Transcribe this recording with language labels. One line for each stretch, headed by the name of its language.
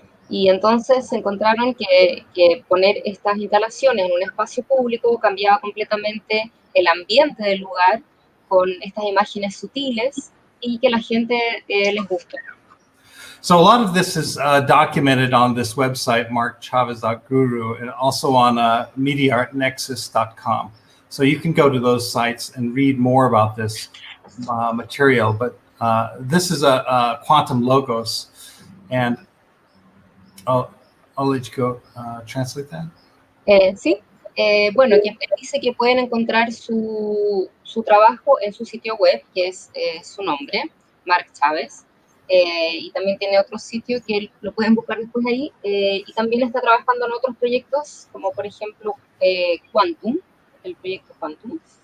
Spanish: Y entonces se encontraron que poner estas instalaciones en un espacio público cambiaba completamente el ambiente del lugar con estas imágenes sutiles y que la gente les gusta.
English: So a lot of this is documented on this website, markchavez.guru, and also on mediaartnexus.com. So you can go to those sites and read more about this material. But this is a quantum logos, and I'll let you go translate that.
Spanish: Sí, bueno, que dice que pueden encontrar su trabajo en su sitio web, que es su nombre, Mark Chávez. Y también tiene otro sitio que lo pueden buscar después ahí, y también está trabajando en otros proyectos, como por ejemplo Quantum, el proyecto Quantum.